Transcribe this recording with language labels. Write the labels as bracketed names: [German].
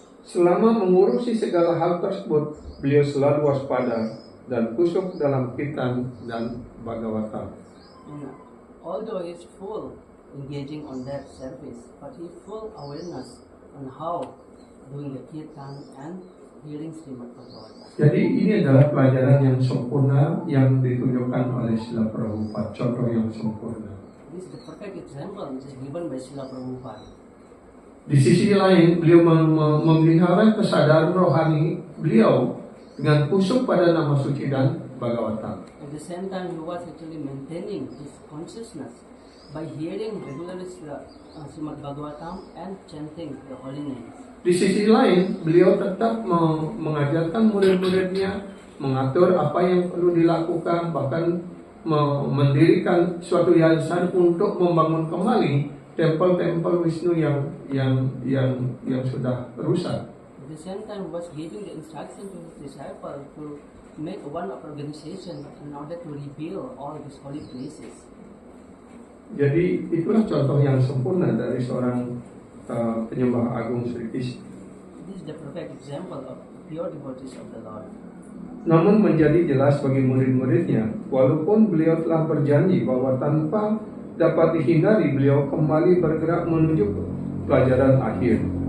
[Indonesian] Selama mengurusi segala hal tersebut, beliau selalu waspada dan kusuk dalam Kirtan dan Bhagavatam. [English] And although he is full engaging on that service, but he full awareness on how doing the Kirtan and hearing Srimad Bhagavatam. [Indonesian] Jadi ini adalah pelajaran yang sempurna yang ditunjukkan oleh Srila Prabhupada, contoh yang sempurna. [English] This is the perfect example which is given by Srila Prabhupada. [Indonesian] Di sisi lain, beliau memelihara kesadaran rohani beliau dengan kusuk pada nama suci dan Bhagavatam. [English] At the same time, he was actually maintaining his consciousness by hearing regularly Srimad Bhagavatam and chanting the holy name. [Indonesian] Di sisi lain, beliau tetap mengajarkan murid-muridnya, mengatur apa yang perlu dilakukan, bahkan mendirikan suatu yayasan untuk membangun kembali tempel-tempel Wisnu yang sudah rusak. [English] At the same time, he was giving the instruction to his disciple to make one organization in order to rebuild all these holy places. [Indonesian] Jadi itulah contoh yang sempurna dari seorang penyembah agung Sri Krishna. [English] This is the perfect example of pure devotees of the Lord. [Indonesian] Namun menjadi jelas bagi murid-muridnya, walaupun beliau telah berjanji bahwa tanpa dapat dihindari beliau kembali bergerak menuju pelajaran akhir.